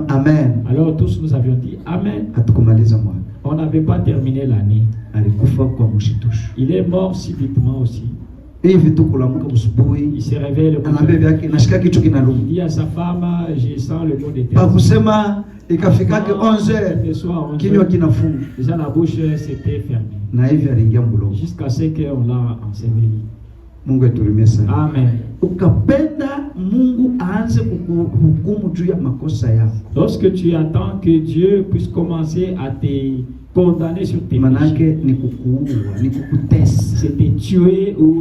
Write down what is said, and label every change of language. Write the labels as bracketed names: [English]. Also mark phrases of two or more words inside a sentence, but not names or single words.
[French] Alors tous nous avions dit Amen. On n'avait pas terminé l'année. Il est mort subitement aussi. Il se réveille le matin. Il dit à sa femme, je sens le mot d'éternel. [Swahili] Ikafika 11h kinywa kinafunga. [French] Déjà la bouche s'était fermée. [Swahili] Na hivi aliingia mloko. [French] Jusqu'à ce qu'on l'a enseveli. [Swahili] Mungu aturumie sana. Amen. Ukapenda Mungu aanze kukuhukumu juu ya makosa yako. [French] Lorsque tu attends que Dieu puisse commencer à te condamner sur tes péchés. [Swahili] Manake ni kukuua, ni kukutesa. [French] C'est te tuer ou